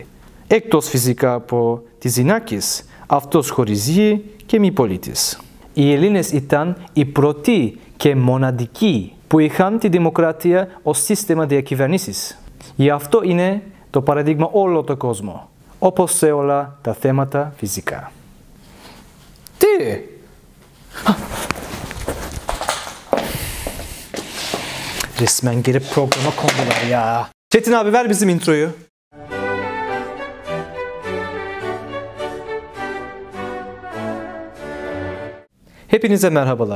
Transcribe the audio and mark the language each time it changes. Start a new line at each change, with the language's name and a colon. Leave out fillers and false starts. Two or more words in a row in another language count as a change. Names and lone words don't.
Greek: Εκτός φυσικά από τις γυναίκες, αυτός χωρίς γη και μη πολίτης. Οι Έλληνες ήταν οι πρώτοι και μοναδικοί που είχαν τη δημοκρατία ως σύστημα διακυβέρνησης. Γι' αυτό είναι το παράδειγμα όλο το κόσμο, όπως σε όλα τα θέματα φυσικά. Τι!
Turkish: Resmen girip programa kondular ya. Çetin abi ver bizim introyu. Hepinize merhabalar.